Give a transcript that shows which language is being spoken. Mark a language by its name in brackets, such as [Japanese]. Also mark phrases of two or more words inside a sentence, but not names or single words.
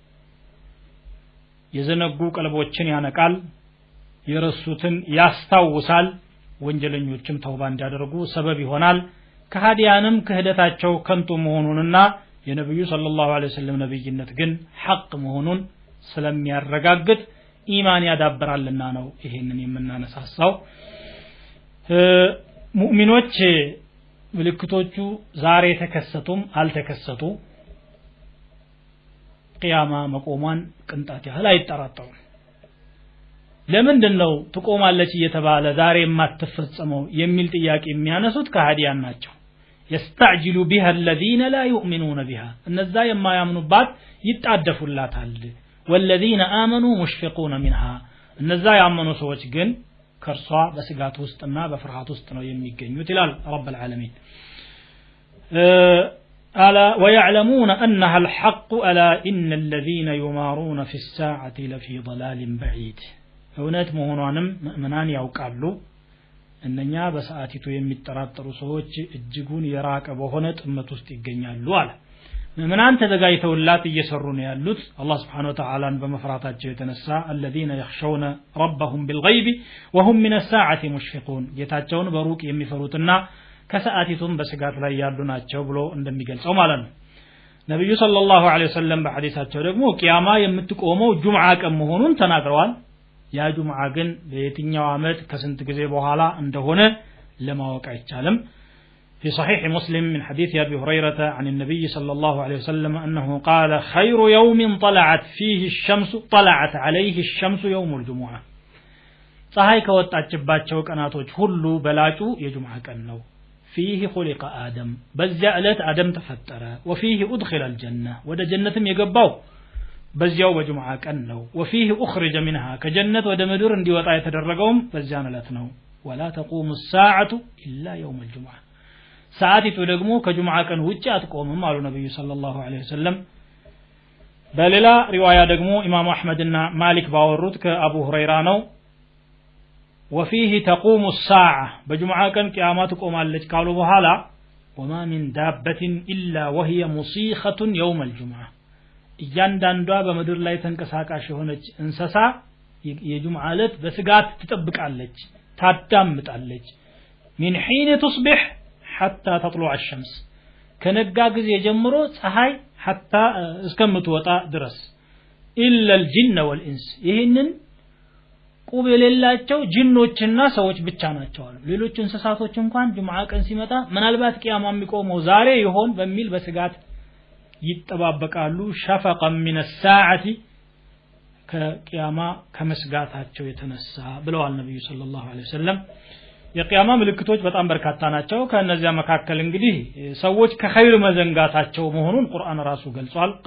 [Amharic] የዘነጉ ቀልቦችን ያነቃል የረሱትን ያስታውሳል ወንጀለኞችም ተውባ እንዲያደርጉ ሰበብ ይሆናል ከሃዲያንም ክህደታቸው ከንቱ መሆኑንና የነብዩ [Arabic] صلى الله عليه وسلم [Amharic] ነብይነት ግን ሐቅ መሆኑን ስለሚያረጋግጥ ኢማን ያዳብራልና ነው ይሄንን የምናነሳሳው ሙእሚኖች ምልክቶቹ ዛሬ ተከሰቱም አልተከሰቱ ቂያማ መቆሟን ቅንጣት ያህል አይጠራጠሩም ለምንድነው ትቆማለች እየተባለ ዛሬ የማትፈጸመው የሚል ጥያቄ የሚያነሱት ከሃዲያን ናቸው [Arabic] يستعجل بها الذين لا يؤمنون بها [Amharic] እነዛ የማያምኑባት ይጣደፉላታል [Arabic] والذين آمنوا مشفقون منها [Amharic] እነዛ ያመኑ ሰዎች ግን ከርሷ በስጋት ውስጥና በፍርሃት ውስጥ ነው የሚገኙት ይላል [Arabic] رب العالمين ألا ويعلمون أنها الحق ألا إن الذين يمارون في الساعة لفي ضلال بعيد [Amharic] እውነት መሆኗንም ምእመናን ያውቃሉ እነኛ በሰዓቲቱ የሚጠራጠሩ ሰዎች እጅጉን የራቀ በሆነ ጥመት ውስጥ ይገኛሉ አለ ምእመናን ተዘጋጅተውላት እየሰሩ ነው ያሉት አላህ [Arabic] سبحانه وتعالى [Amharic] በመፍራታቸው የተነሳ [Arabic] الذين يخشون ربهم بالغيب وهم من الساعة مشفقون [Amharic] ጌታቸውን በሩቅ የሚፈሩትና ከሰዓቲቱም በስጋት ላይ ያሉ ናቸው ብሎ እንደሚገልጸው ማለት ነው ነብዩ [Arabic] صلى الله عليه وسلم [Amharic] በሐዲሳቸው ደግሞ ቂያማ የምትቆመው ጁምዓ ቀን መሆኑን ተናግረዋል ያ ጁምዓ ግን በየትኛው አመት ከስንት ጊዜ በኋላ እንደሆነ ለማወቅ አይቻልም [Arabic] في صحيح مسلم من حديث أبي هريرة عن النبي صلى الله عليه وسلم أنه قال خير يوم طلعت عليه الشمس يوم الجمعة [Amharic] ፀሐይ ከወጣችባቸው ቀናቶች ሁሉ በላጩ የጁምዓ ቀን ነው [Arabic] فيه خلق آدم [Amharic] በዚያ ዕለት አደም ተፈጠረ [Arabic] وفيه أدخل الجنة [Amharic] ወደ ጀነትም የገባው በዚያው በጁምዓ ቀን ነው [Arabic] وفيه أخرج منها [Amharic] ከጀነት ወደ ምድር እንዲወጣ የተደረገውም በዚያን ዕለት ነው [Arabic] ولا تقوم الساعة إلا يوم الجمعة [Amharic] ሰዓቲቱ ደግሞ ከጁምዓ ቀን ውጪ አትቆምም አሉ ነብዩ [Arabic] صلى الله عليه وسلم [Amharic] በሌላ ሪዋያ ደግሞ ኢማም አህመድና ማሊክ ባወሩት ከአቡ ሁረይራ ነው [Arabic] وفيه تقوم الساعة بجمعة كان قيامات [Amharic] تقومالች ካሉ በኋላ [Arabic] وما من دابة إلا وهي مصيخة يوم الجمعة [Amharic] እያንዳንዷ በመድር ላይ ተንቀሳቃሽ ሆነች እንሰሳ የጁምዓ ዕለት በስጋት ትጠብቃለች ታዳምጣለች [Arabic] من حين تصبح حتى تطلع الشمس [Amharic] ከነጋ ጊዜ ጀምሮ ፀሐይ حتى እስከምትወጣ ድረስ [Arabic] إلا الجن والإنس [Amharic] ይሄንን ቁብ የሌላቸው ጂኖችና ሰዎች ብቻ ናቸው አሉ ሌሎች እንስሳቶች እንኳን ጁምዓ ቀን ሲመጣ ምናልባት ቂያማ የሚቆመው ዛሬ ይሆን በሚል በስጋት ይተባበቃሉ [Arabic] شفقا من الساعه [Amharic] ከቂያማ ከመስጋታቸው የተነሳ ብለዋል ነብዩ [Arabic] صلى الله عليه وسلم [Amharic] የቂያማ ምልክቶች በጣም በርካታ ናቸው ከነዚያ መካከል እንግዲህ ሰዎች ከኸይር መዘንጋታቸው መሆኑን ቁርአን ራሱ ገልጿል